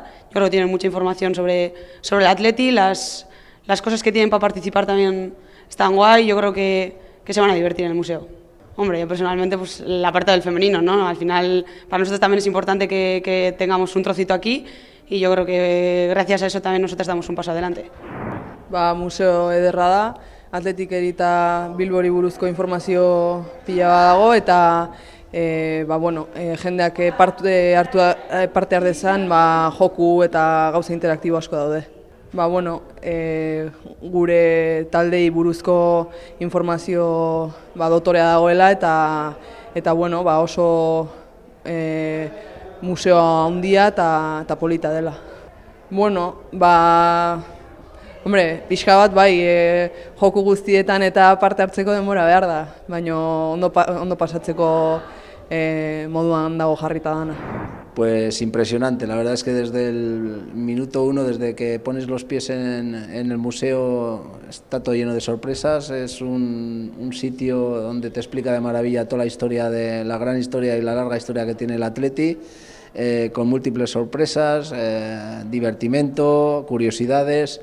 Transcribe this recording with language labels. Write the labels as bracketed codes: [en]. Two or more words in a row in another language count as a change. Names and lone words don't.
[es] Yo creo que tienen mucha información sobre el Atleti, las cosas que tienen para participar también están guay, yo creo que se van a divertir en el museo. Hombre, yo personalmente, pues la parte del femenino, ¿no? Al final, para nosotros también es importante que tengamos un trocito aquí y yo creo que gracias a eso también nosotros damos un paso adelante. [eu] Museo ederra da, Atletikeri eta Bilbori buruzko informazio pila bat dago eta jendeak parte har dezan joku eta gauza interaktibo asko daude. Gure taldei buruzko informazio dotorea dagoela eta oso museo handia eta polita dela. Pixka bat joku guztietan eta parte hartzeko denbora behar da, baina ondo pasatzeko moduan dago jarrita dana. [es] Pues impresionante, la verdad es que desde el minuto 1, desde que pones los pies en el museo, está todo lleno de sorpresas. Es un sitio donde te explica de maravilla toda la historia, la gran historia y la larga historia que tiene el Atleti, con múltiples sorpresas, divertimento, curiosidades.